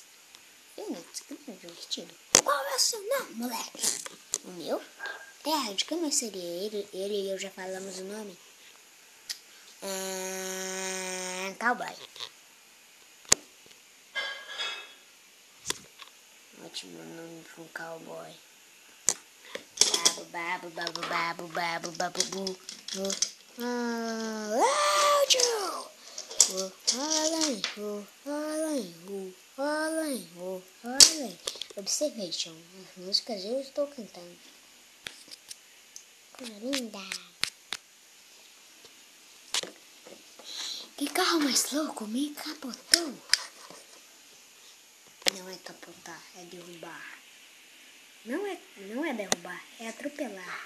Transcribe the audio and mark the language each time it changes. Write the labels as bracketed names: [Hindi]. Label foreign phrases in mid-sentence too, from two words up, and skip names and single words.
[Portuguese] Fênix, que nome divertido. Qual é o seu nome, moleque? O meu? De como seria ele? Ele e eu já falamos o nome. Cowboy. Ótimo nome para um cowboy. Babu, babu, babu, babu, babu, babu, Observation. As músicas eu estou cantando. Coisa linda. Que carro mais louco me capotou. Não é capotar, é derrubar. Não é derrubar, é atropelar.